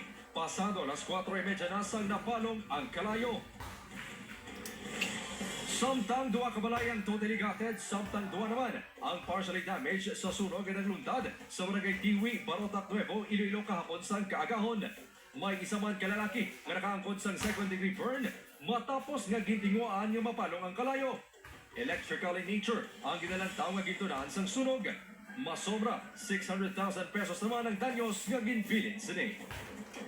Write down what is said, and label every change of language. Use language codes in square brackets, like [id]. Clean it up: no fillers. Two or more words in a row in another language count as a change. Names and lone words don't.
[hil] Pasado alas 4:30 na sang napalong ang Kalayo. Samtang duwa ka balay ang [en] totally gutted, [hil] samtang duwa naman ang [en] partially damaged [hil] sa sunog na nagluntad sa Barangay Tiwi, Barotac Nuevo, Iloilo kahapon sang kaagahon. May isa man kalalaki nga nakaangkod sang [en] second degree burn [hil] matapos nga gintinguan yung mapalong ang Kalayo. [en] Electrical in nature [hil] ang ginalang tao nga gintunaan sang sunog. Masobra 600,000 pesos naman ang danyos nga ginbilin sa